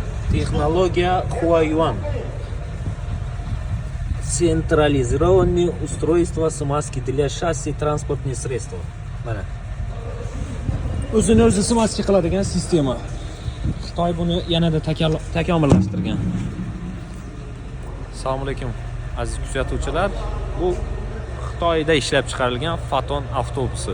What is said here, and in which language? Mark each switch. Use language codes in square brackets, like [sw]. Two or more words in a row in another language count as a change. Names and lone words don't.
[ru] Технология Huayuan. Централизированное устройство смазки для шасси транспортных средств. [uz] Mana. O'zini o'zi smaska qiladigan sistema. Xitoy buni yanada takomillashtirgan. Assalomu alaykum aziz kuzatuvchilar. Bu Xitoyda ishlab chiqarilgan Foton avtobusi.